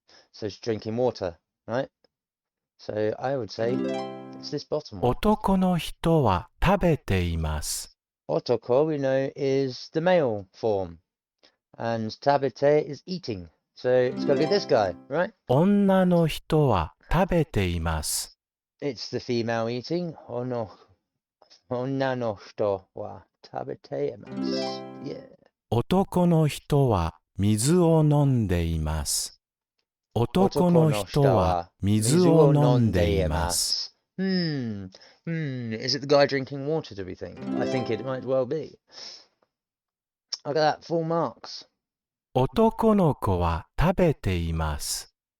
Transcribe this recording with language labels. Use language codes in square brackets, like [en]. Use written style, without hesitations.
[en] So she's drinking water, right? So I would say it's this bottom one. [ja] 男の人は食べています。 [en] Otoko, we know, is the male form. And tabete is eating. So it's got to be this guy, right? [ja] 女の人は食べています。 [en] It's the female eating. [ja] Onna no hito wa tabete imasu. [en] Yeah. [ja] 男の人は水を飲んでいます。男の人は水を飲んでいます。 [en] Is it the guy drinking water, do we think? I think it might well be. Look at that, full marks. [ja] 男の子は食べています。